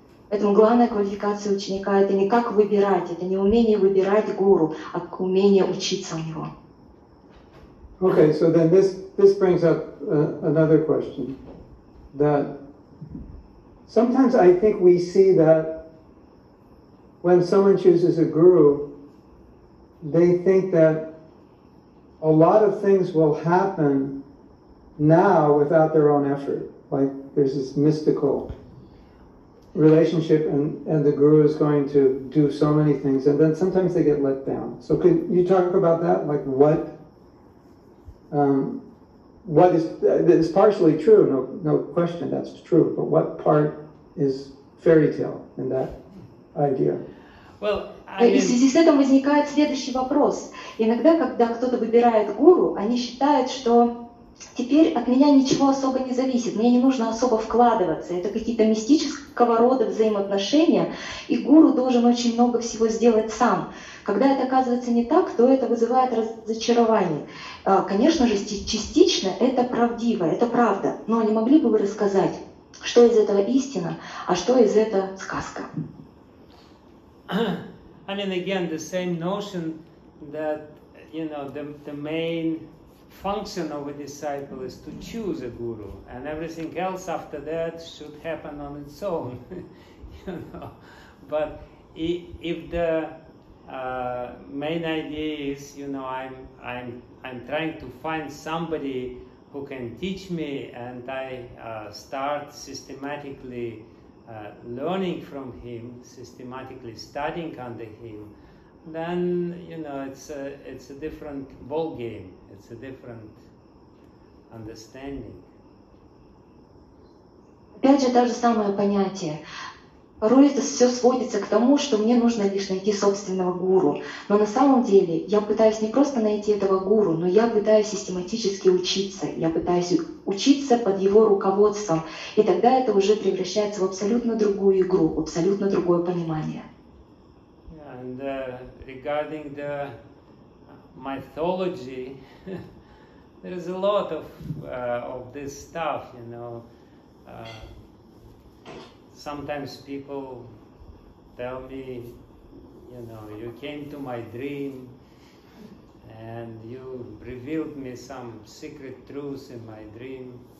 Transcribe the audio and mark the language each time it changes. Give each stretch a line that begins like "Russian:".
Russian: Поэтому главная квалификация ученика — это не как выбирать, это не умение выбирать гуру, а умение учиться у него.
English: Okay, so then this brings up another question. That sometimes I think we see that when someone chooses a guru, they think that a lot of things will happen now without their own effort. Like there's this mystical relationship and the guru is going to do so many things, and then sometimes they get let down. So could you talk about that? Like what is partially true, no question that's true, but what part is fairy tale in that idea? Well,
Russian: И в связи с этим возникает следующий вопрос. Иногда, когда кто-то выбирает гуру, они считают, что теперь от меня ничего особо не зависит, мне не нужно особо вкладываться. Это какие-то мистического рода взаимоотношения, и гуру должен очень много всего сделать сам. Когда это оказывается не так, то это вызывает разочарование. Конечно же, частично это правдиво, это правда, но не могли бы вы рассказать, что из этого истина, а что из этого сказка?
English: I mean, again, the same notion that, you know, the main function of a disciple is to choose a guru, and everything else after that should happen on its own, you know. But if the main idea is, you know, I'm trying to find somebody who can teach me, and I start systematically learning from him, systematically studying under him, then, you know, it's a different ball game. It's a different understanding.
Russian: Опять же, то же самое понятие. Порой это все сводится к тому, что мне нужно лишь найти собственного гуру. Но на самом деле я пытаюсь не просто найти этого гуру, но я пытаюсь систематически учиться. Я пытаюсь учиться под его руководством. И тогда это уже превращается в абсолютно другую игру, в абсолютно другое понимание.
English: And regarding the mythology, there is a lot of this stuff, you know. Sometimes people tell me, you know, you came to my dream and you revealed me some secret truths in my dream.